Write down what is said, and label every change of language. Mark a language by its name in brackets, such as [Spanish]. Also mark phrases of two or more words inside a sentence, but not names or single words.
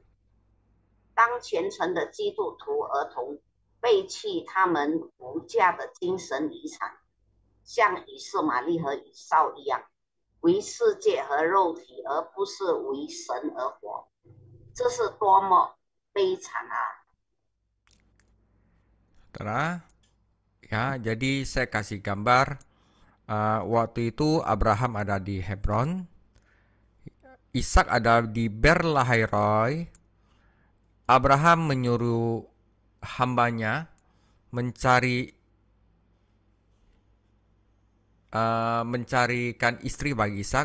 [Chinese] 当虔诚的基督徒儿童背弃他们无价的精神遗产，像以斯玛利和以扫一样，为世界和肉体而不是为神而活，这是多么悲惨啊！ [Indonesian] Saudara, ya, jadi saya kasih gambar. Waktu itu Abraham ada di Hebron, Ishak ada di Berlahairoi. Abraham menyuruh hambanya mencarikan istri bagi Ishak.